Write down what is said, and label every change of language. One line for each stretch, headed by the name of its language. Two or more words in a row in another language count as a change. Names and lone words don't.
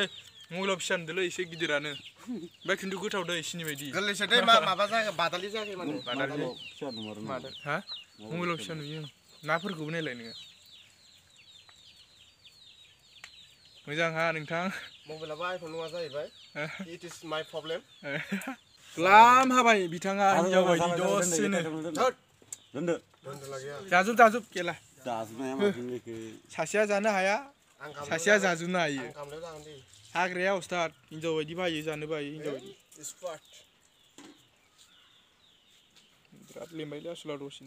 Bodo: मबाइलाव फिसा नुदोंलै एसे गिदिरानो. ओमफ्राय खिन्थु गोथाव दै सिनि बायदि. गोरलैसो दै माबा जायाखै बादालि जायाखै माने. बादालि फिसा नुमारो। हा? मबाइलाव फिसा नुयो. नाफोरखौबो नायलाय नोङो. मोजां हा नोंथां. मबाइलाबो आइफन नङा जाहैबाय.
English: It is my problem.
Bodo: ग्लाम हाबाय बिथाङा हिनजाव बायदि दसेनो. दोनदो जाजोब केला. जाजोबनाया माथो सासेया जानो हाया. सासेया जाजोबनो हायो. गामलायाव जागोन दे. हाग्राया उस्ताद हिनजाव बायदि बायो जानो बायो हिनजाव बायदि. बिराद लेमबायलै आसला दसेनो.